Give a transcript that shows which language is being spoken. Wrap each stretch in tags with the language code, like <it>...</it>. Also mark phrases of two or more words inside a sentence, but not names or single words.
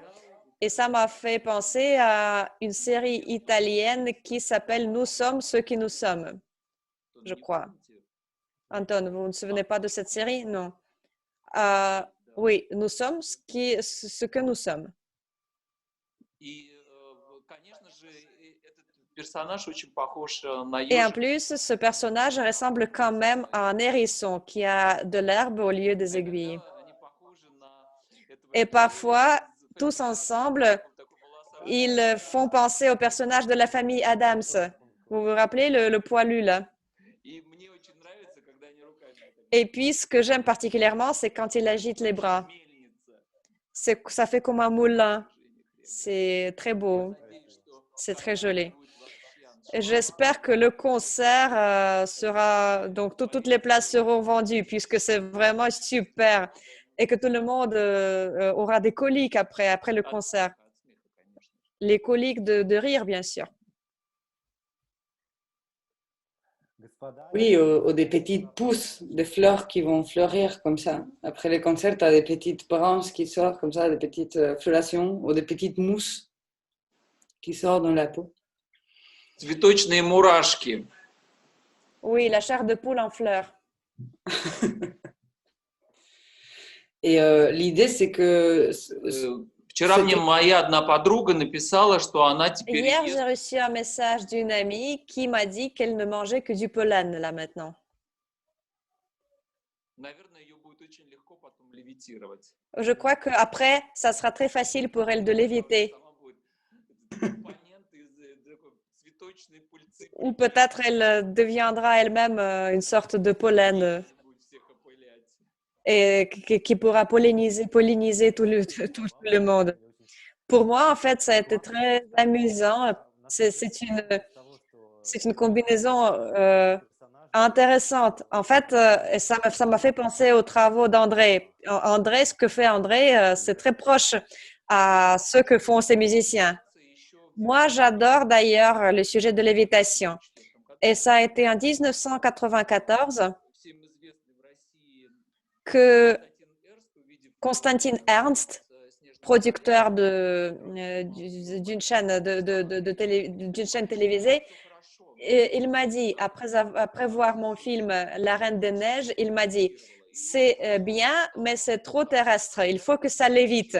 <fr>Et ça m'a fait penser à une série italienne qui s'appelle Nous sommes ceux qui nous sommes, je crois. Anton, vous ne vous souvenez pas de cette série? Non. Oui, nous sommes ce que nous sommes.</fr> <ru>персонаж очень похож на</ru> <fr>Et en</fr> <ru>ежика.</ru> <fr>plus, ce personnage ressemble quand même à un hérisson qui a de l'herbe au lieu des aiguilles.</fr> <ru>Они похожи на этого</ru> <fr>Et</fr> <ru>героя</ru> <fr>parfois,</fr> <ru>из</ru> <fr>tous</fr> <ru>Family Adams.</ru> <fr>ensemble,</fr> <ru>Такой волосатый.</ru> <fr>ils font penser au personnage de la famille Adams. Vous vous rappelez le poilu là?</fr> <ru>И мне очень нравится, когда они руками это</ru> <fr>Et puis, ce que j'aime particulièrement, c'est quand il agite les bras.</fr> <ru>мельница.</ru> <fr>Ça fait comme un moulin.</fr> <ru>Движение.</ru> <fr>C'est très beau.</fr> <ru>Надеюсь, что</ru> <fr>C'est très joli.</fr> <ru>будет в Латвии.</ru> <fr>Et j'espère que le concert sera... Donc, toutes les places seront vendues puisque c'est vraiment super. Et que tout le monde aura des coliques après le concert.</fr> <ru>От смеха, конечно же.</ru> <fr>Les coliques de rire, bien sûr. Oui, ou des petites pousses de fleurs qui vont fleurir comme ça. Après les concerts, tu as des petites branches qui sortent comme ça, des petites florations ou des petites mousses qui sortent dans la peau.</fr> <ru>Цветочные мурашки.</ru> <fr>Oui, la chair de poule en fleurs. Et l'idée, c'est que</fr> <ru>Вчера мне</ru> <fr>C'était-</fr> <ru>моя одна подруга написала, что она теперь</ru> <fr>Hier,</fr> <ru>ест</ru> <fr>j'ai reçu un message d'une amie qui m'a dit qu'elle ne mangeait que du pollen là maintenant.</fr> <ru>Наверное, ее будет очень легко потом левитировать.</ru> <fr>Je crois qu'après, ça sera très facile pour elle de l'éviter.</fr> <ru>Сама будет компонент из такой цветочной пыльцы.</ru> <fr>Ou peut-être elle deviendra elle-même une sorte de pollen</fr> <ru>Будет всех опылять.</ru> <fr>et qui pourra polliniser tout le monde. Pour moi, en fait, ça a été très amusant. C'est une combinaison intéressante. En fait, ça m'a fait penser aux travaux d'André. André, ce que fait André, c'est très proche à ce que font ces musiciens. Moi, j'adore d'ailleurs le sujet de lévitation. Et ça a été en 1994</fr> <ru>Всем известный в России</ru> <fr>que</fr> <ru>Константин Эрст, увидев</ru> <fr>Constantin Ernst,</fr> <ru>снежный</ru> <fr>producteur d'une chaîne, d'une chaîne télévisée, et il m'a dit, après voir mon film La Reine des Neiges, il m'a dit, c'est bien, mais c'est trop terrestre, il faut que ça lévite.</fr>